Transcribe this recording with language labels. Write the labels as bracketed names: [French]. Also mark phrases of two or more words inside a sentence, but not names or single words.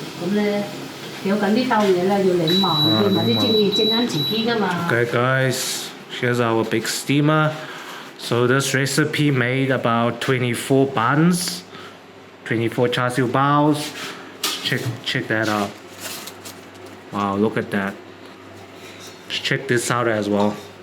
[Cantonese] 咧，有緊啲兜嘢咧要擰慢啲，或者蒸啱自己㗎嘛。 [English] Okay, guys, here's our big steamer. So this recipe made about 24 buns, 24 Cha Siu Baos. Check that out. Wow, look at that. Check this out as well.